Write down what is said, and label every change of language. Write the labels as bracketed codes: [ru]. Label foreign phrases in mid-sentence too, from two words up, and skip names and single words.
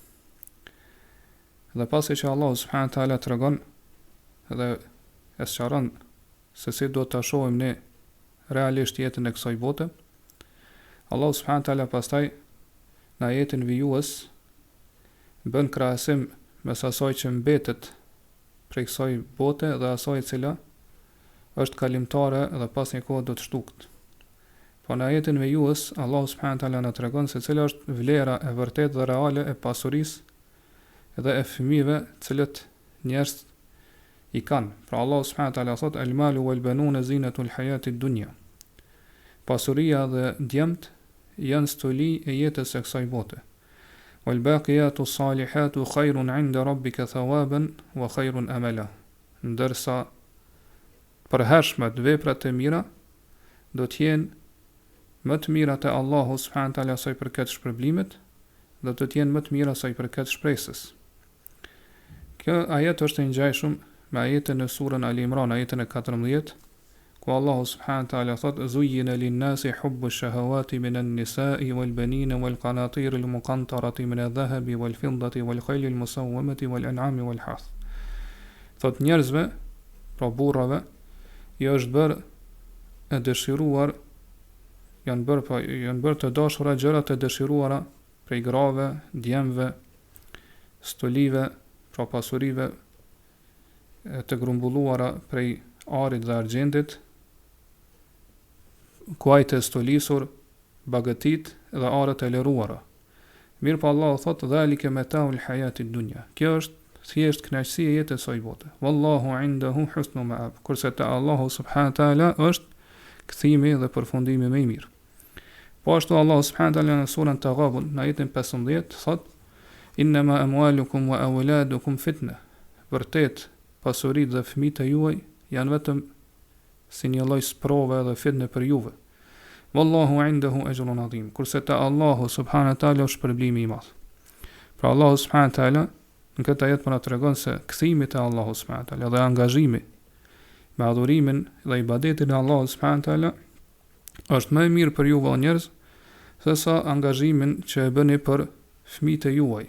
[sq] Dhe pasi që Allahu [ar] سبحانه وتعالى [sq] tregon dhe e sqaron se si do ta shohim ne realisht jetën e kësaj bote, Allahu [ar] سبحانه وتعالى [sq] pastaj në ajetin vijues bën krahasim mes asaj që mbetet prej kësaj bote dhe asaj e cila është kalimtare dhe pas një kohë do të shtukt. Po në ajetin vijues Allahu [ar] سبحانه وتعالى [sq] na tregon se cila është vlera e vërtetë dhe reale e pasurisë dhe e fëmijëve të cilët njerëz i kanë. [ar] Pra Allahu سبحانه وتعالى thot المال والبنون زينة الحياة الدنيا. [sq] Pasuria dhe djemt janë stoli e jetës së kësaj bote. [ar] والباقيات الصالحات خير عند ربك ثوابا وخير أملا. [sq] Ndërsa përhershmet veprat e mira do të jenë më të mira te Allahu [ar] سبحانه وتعالى [sq] sa i përket shpërblimit dhe do të jenë më të mira sa i përket shpresës. Kjo ajet është e ngjashëm me ajetin në surën Al-Imran, ajetin e 14, ku Allahu [ar] سبحانه وتعالى thot زين للناس حب الشهوات من النساء والبنين والقناطير المقنطرة من الذهب والفضة والخيل المسومة والأنعام والحرث. [sq] Thot njerëzve, pra burrave, i është bërë e dëshiruar, janë bërë të dashura gjërat e dëshiruara prej grave, djemve, stolive, pra pasurive të grumbulluara prej arit dhe argjendit, kuajt e stolisur, bagëtit dhe arët e leruara. Mirë pa [ar] Allah thot, ذلك متاع الحياة الدنيا. [sq] Kjo është thjesht kënaqësi e jetës së bote. [ar] والله عنده حسن المآب. [sq] Kurse te Allahu [ar] سبحانه تعالى [sq] është kthimi dhe përfundimi më i mirë. Po ashtu Allahu [ar] سبحانه تعالى [sq] në surën Taghabun, në ajetin 15 thot, [ar] إنما أموالكم وأولادكم فتنة. [sq] Vërtet, pasuritë dhe fëmijët e juaj janë vetëm si një lloj sprove dhe fitnë për juve. [ar] والله عنده أجر عظيم. [sq] Kurse te Allahu [ar] سبحانه تعالى [sq] është shpërblimi i madh. Pra Allahu [ar] سبحانه تعالى [sq] në këtë ajet po na tregon se kthimi te Allahu [ar] سبحانه تعالى [sq] dhe angazhimi me adhurimin dhe ibadetin e Allahu [ar] سبحانه تعالى [sq] është më i mirë për juve o njerëz se sa angazhimin që e bëni për fëmijët e juaj.